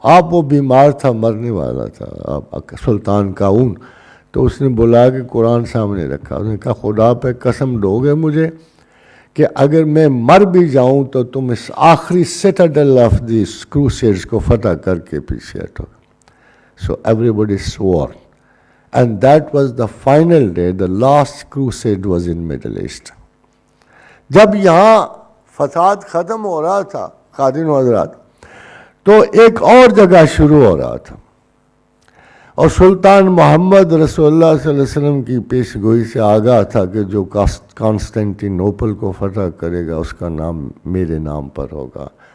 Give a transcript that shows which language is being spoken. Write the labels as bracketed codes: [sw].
[ur] آپ وہ بیمار تھا، مرنے والا تھا سلطان کاؤن، تو اس نے بلا کے قرآن سامنے رکھا. اس نے کہا خدا پہ قسم دو گے مجھے کہ اگر میں مر بھی جاؤں تو تم اس آخری سٹاڈل آف دیس کروسیڈز کو فتح کر کے پیچھے ہٹو. [en] So everybody swore. And that was the final day, the last crusade was in Middle East. [ur] جب یہاں فساد ختم ہو رہا تھا خادم حضرات، تو ایک اور جگہ شروع ہو رہا تھا، اور سلطان محمد رسول اللہ صلی اللہ علیہ وسلم کی پیش گوئی سے آگاہ تھا کہ جو کانسٹینٹی نوپل کو فتح کرے گا اس کا نام میرے نام پر ہوگا.